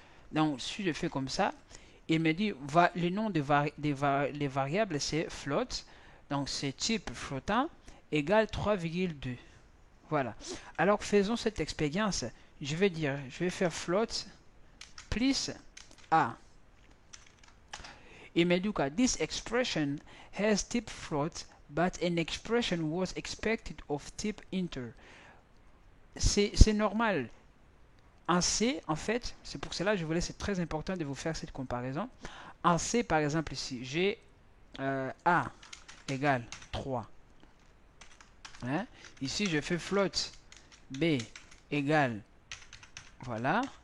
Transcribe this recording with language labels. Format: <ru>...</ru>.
<fr>Donc, si je fais comme ça, il me dit, le nom des variables, c'est flotte. Donc, c'est type flottant égale 3,2. Voilà. Alors, faisons cette expérience. Je vais faire float plus A. Il me dit que</fr> <en>this expression has type float, but an expression was expected of type integer.</en> <fr>C'est normal. En C, en fait, c'est pour cela que je voulais, c'est très important de vous faire cette comparaison. En C, par exemple, ici, j'ai A égale 3. Hein? Ici, je fais float B égale, voilà.</fr>